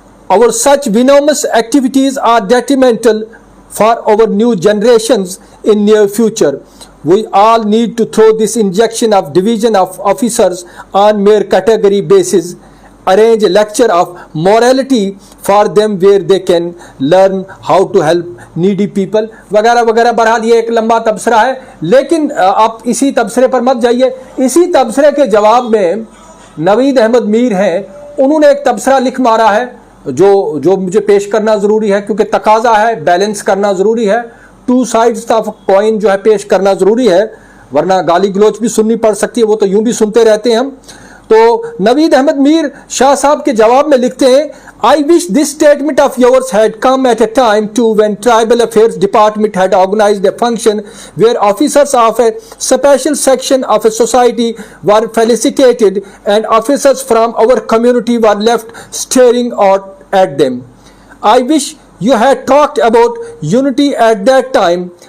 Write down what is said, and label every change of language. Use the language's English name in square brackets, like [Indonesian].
[English] Our such venomous activities are detrimental for our new generations in near future. We all need to throw this injection of division of officers on mere category basis. Arrange a lecture of morality for them where they can learn how to help needy people [Hindi] वगैरह वगैरह। बहरहाल ये एक लंबा तबसरा है, लेकिन आप इसी तबसरे पर मत जाइए। इसी तबसरे के जवाब में नवीद अहमद मीर हैं, उन्होंने एक तबसरा लिख मारा है जो मुझे पेश करना ज़रूरी है, क्योंकि तकाजा है, बैलेंस करना ज़रूरी है, [English] two sides of coin [Hindi] जो है पेश करना ज़रूरी है, वरना गाली गलोच भी सुननी पड़ सकती है, वो तो यूं भी सुनते रहते हैं हम। तो नवीद अहमद मीर शाह साहब के जवाब में लिखते हैं, [English] I wish this statement of yours had come at a time too when Tribal Affairs Department had organized a function where officers of a special section of a society were felicitated and officers from our community were left staring at them. I wish you had talked about unity at that time.